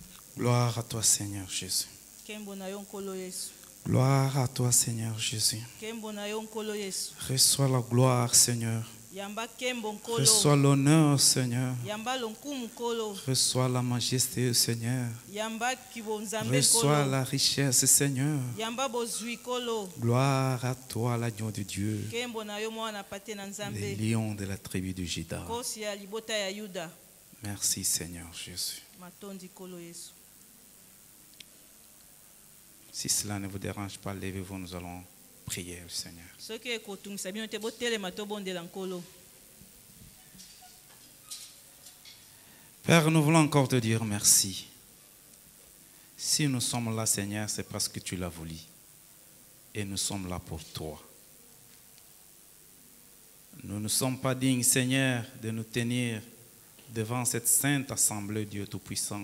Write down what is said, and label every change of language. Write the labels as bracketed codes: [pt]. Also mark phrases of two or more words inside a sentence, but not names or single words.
[fr] Gloire à toi, Seigneur Jésus. [ln] Kembo na yo nkolo Yesu. [fr] Gloire à toi, Seigneur Jésus. [ln] Kembo na yo nkolo Yesu. [fr] Reçois la gloire, Seigneur. [ln] Yamba kembo nkolo. [fr] Reçois l'honneur, Seigneur. [ln] Yamba lonkumu nkolo. [fr] Reçois la majesté, Seigneur. [ln] Yamba kibonzambe nkolo. [fr] Reçois la richesse, Seigneur. [ln] Yamba bozui nkolo. [fr] Gloire à toi, l'agneau de Dieu. [ln] Kembo na yo mwana pate na nzambe. [fr] Les lions de la tribu de Juda. [ln] Kosi ya libota ya Yuda. [fr] Merci, Seigneur Jésus. [ln] Matondi nkolo Yesu. [fr] Si cela ne vous dérange pas, levez-vous, nous allons prier le Seigneur. [ln] Soki ekotungisa bino te botelema tobondela nkolo. [fr] Père, nous voulons encore te dire merci. Si nous sommes là, Seigneur, c'est parce que tu l'as voulu. Et nous sommes là pour toi. Nous ne sommes pas dignes, Seigneur, de nous tenir devant cette sainte assemblée, Dieu Tout-Puissant.